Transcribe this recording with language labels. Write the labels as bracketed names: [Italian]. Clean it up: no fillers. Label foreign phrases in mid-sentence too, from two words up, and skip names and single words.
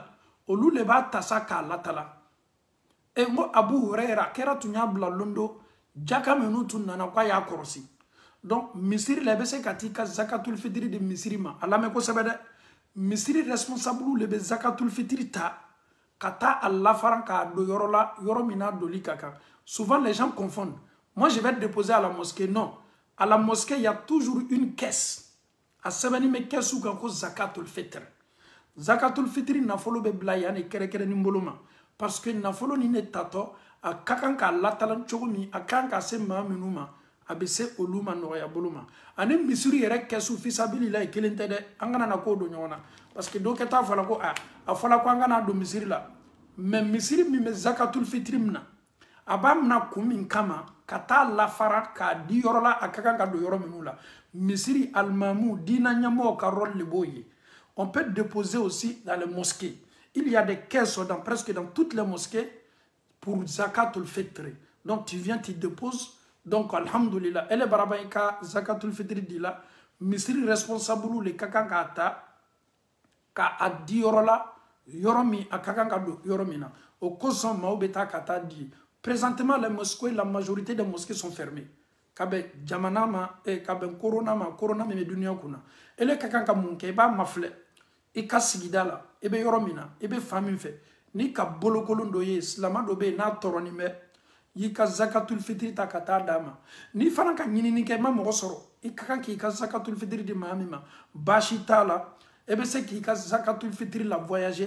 [Bambara] olu le b'a tasa k'a latala n ko Abu Huraira kira tun y'a bila londo jaka minnu tun nana k'a y'a kɔrɔsi donc misiri la i bɛ se ka t'i ka zakatul fitiri di misiri ma a lamɛn kosɛbɛ dɛ misiri responsable le bɛ zakatul fitiri ta ka taa a lafaran k'a don yɔrɔ la yɔrɔ min n'a doli ka kan [French] souvent les gens confondent moi je vais déposer à la mosquée non à la mosquée il y a toujours une caisse [Bambara] a sɛbɛnni bɛ kɛsu kan ko zakatul fitiri nafolo bɛ bila yan de kɛrɛkɛrɛnin bolo ma [French] parce que [Bambara] nafolo ni ne tatɔ a ka kan k'a latalan cogo min a kan ka se maa minnu ma a bɛ se olu ma nɔgɔya bolo ma ani misiri yɛrɛ kɛsu fisabilila ye kelen tɛ dɛ an kana na ko don ɲɔgɔn na [French] parce que [Bambara] dɔ kɛ t'a fɔla ko a fɔla ko an kana don misiri la mais misiri min bɛ zakatul fitiri min na a b'a mina kun min kama ka taa lafara k'a di yɔrɔ la a ka kan ka don yɔrɔ minnu la misiri alimamu diina ɲɛmɔgɔw ka rôle le b'o ye [French] on peut déposer aussi dans les mosquées il y a des caisses dans presque dans toutes les mosquées pour zakatul fitri donc tu viens tu déposes [Bambara] donc alhamdulillah ele baraba ka zakatul fitri dila misiri responsable le ka kan ka ta ka a di yɔrɔ la yɔrɔ min a ka kan ka don yɔrɔ min na o kosɔn maaw bɛ taa ka taa di [French] présentement les mosquées la majorité des mosquées sont fermées [Bambara] ka bɛn jamana ma ka bɛn corona min bɛ duniya kunna ele ka kan ka mun kɛ i b'a mafilɛ i ka sigida la i bɛ yɔrɔ min na i bɛ fan min fɛ ni ka bolokolon dɔ ye silama dɔ bɛ yen n'a tɔɔrɔnin bɛ i ka zakatul fitiri ta ka taa d'a ma ni fana ka ɲinini kɛ i ma mɔgɔ sɔrɔ i ka kan k'i ka zakatul fitiri di maa min ma baasi t'a la i bɛ se k'i ka zakatul fitiri la voyager